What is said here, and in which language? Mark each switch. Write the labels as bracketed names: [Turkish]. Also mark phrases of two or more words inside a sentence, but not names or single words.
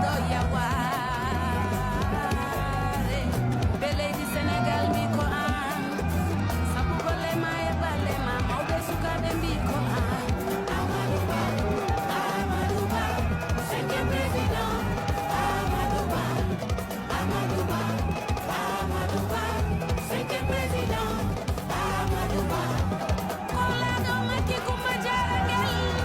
[Fula] Do yaware, be leydi Senegal mbi ko an. Sabu golle ma e balle ma, mawɓe e sukaaɓe mbi ko an. [French] Amadou Ba, Amadou Ba, cinquième président. Amadou Ba, Amadou Ba, Amadou Ba, cinquième président. Amadou Ba. [Fula] Kola do Macky Coumba Diarra Ngel.